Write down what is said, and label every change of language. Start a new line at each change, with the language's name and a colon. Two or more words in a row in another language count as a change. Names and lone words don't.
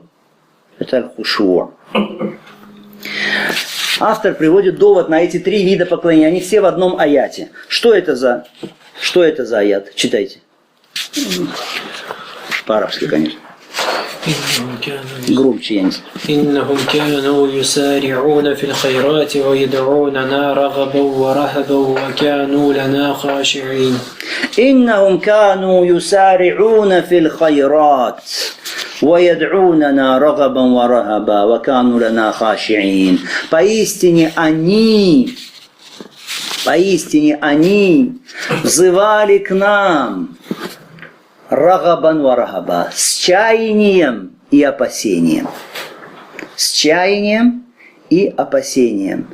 Russian: Это аль-хушу. Автор приводит довод на эти три вида поклонения. Они все в одном аяте. Что это за аят? Читайте. По-арабски, конечно. Громче, я не знаю.
Arabic: إنهم كانوا يسارعون في الخيرات ويدعوننا رغبا ورهبا وكانوا لنا خاشعين. إنهم كانوا يسارعون في الخيرات ويدعوننا رغبا ورهبا وكانوا لنا خاشعين.
Russian: Поистине они взывали к нам
Arabic: رغبا ورهبا,
Russian: с чаянием и опасением. С чаянием и опасением.